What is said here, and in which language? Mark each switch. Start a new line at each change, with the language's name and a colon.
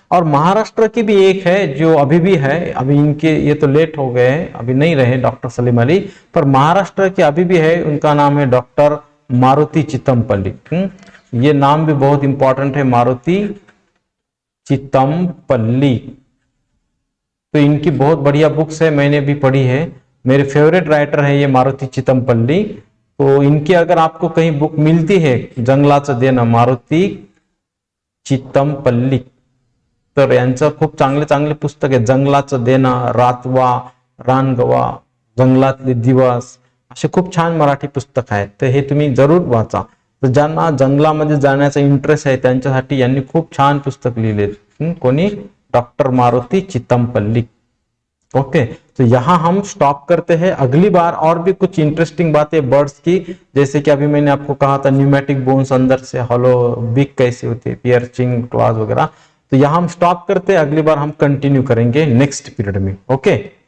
Hindi: और महाराष्ट्र की भी एक है जो अभी भी है, अभी इनके ये तो लेट हो गए हैं, अभी नहीं रहे डॉक्टर सलीम अली, पर महाराष्ट्र के अभी भी है, उनका नाम है डॉक्टर मारुति चितमपल्ली। ये नाम भी बहुत इंपॉर्टेंट है, मारुति चितमपल्ली। तो इनकी बहुत बढ़िया बुक्स है, मैंने भी पढ़ी है, मेरे फेवरेट राइटर है ये मारुति चितमपल्ली। तो इनकी अगर आपको कहीं बुक मिलती है,
Marathi: जंगलाचं देणं, मारुति चितमपल्ली, तर यांचं खूप चांगले चांगले पुस्तक आहे, जंगलाचं देणं, रातवा, रानगवा, जंगलातले दिवस, असे खूप छान मराठी पुस्तक आहेत, तर हे तुम्ही जरूर वाचा। तर ज्यांना जंगलामध्ये जाण्याचा इंटरेस्ट आहे त्यांच्यासाठी यांनी खूप छान पुस्तक लिहिलेत, कोणी, डॉक्टर मारुति चितमपल्ली।
Hindi: ओके, तो यहाँ हम स्टॉप करते हैं, अगली बार और भी कुछ इंटरेस्टिंग बातें बर्ड्स की, जैसे कि अभी मैंने आपको कहा था न्यूमेटिक बोन्स अंदर से हॉलो, बिग कैसे होती है, पियर्चिंग क्लॉज वगैरह, तो यहाँ हम स्टॉप करते हैं, अगली बार हम कंटिन्यू करेंगे नेक्स्ट पीरियड में। ओके।